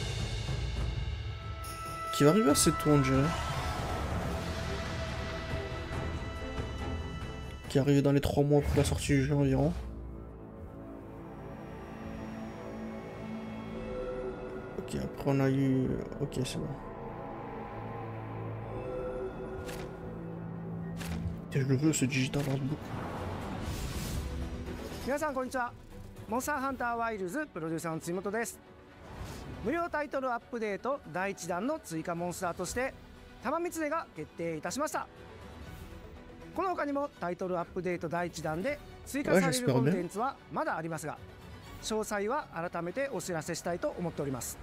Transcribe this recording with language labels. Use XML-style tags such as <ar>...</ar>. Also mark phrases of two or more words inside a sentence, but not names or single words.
<fr>Qui va arriver assez tôt on dirait. Qui est arrivé dans les 3 mois pour la sortie du jeu environ. Ok, après on a eu... Ok, c'est bon. Et je le veux ce Digital Artbook.</fr> <ja>皆さんこんにちは。モンスターハンターワイルズプロデューサーの辻本です。無料タイトルアップデート第1弾の追加モンスターとして玉光が決定いたしました。この他にもタイトルアップデート第1弾で追加されるコンテンツはまだありますが、詳細は改めてお知らせしたいと思っております。</ja>